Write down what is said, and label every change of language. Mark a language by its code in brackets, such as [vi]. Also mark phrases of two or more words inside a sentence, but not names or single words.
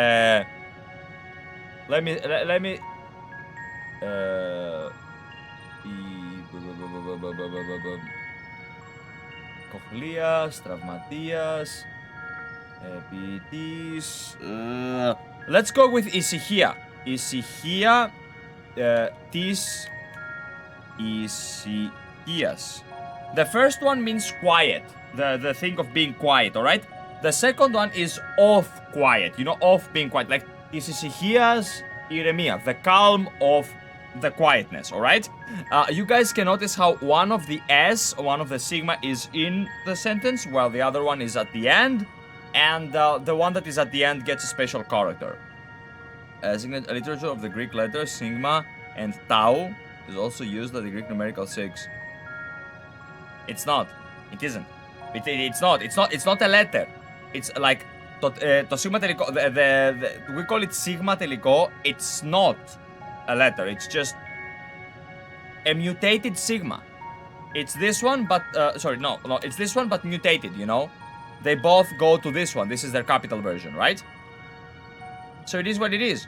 [en] Let me Cochleas, [el] Τραυματίας, Ποιητής, [en] let's go with ησυχία. [el] Ησυχία της ησυχίας. [en] The first one means quiet, the thing of being quiet, alright? The second one is of quiet, you know, of being quiet, like [el] της ησυχίας ηρεμία, [en] the calm of the quietness, alright? You guys can notice how one of the S, one of the Sigma is in the sentence, while the other one is at the end, and the one that is at the end gets a special character. Literature of the Greek letters Sigma and Tau is also used as the Greek numerical 6. It's not. It isn't. It's not. It's not a letter. It's like [el] το Sigma τελικό. [en] We call it [el] Sigma τελικό. [en] It's not a letter. It's just a mutated Sigma. It's this one, but sorry, no. It's this one, but mutated. You know, they both go to this one. This is their capital version, right? So it is what it is.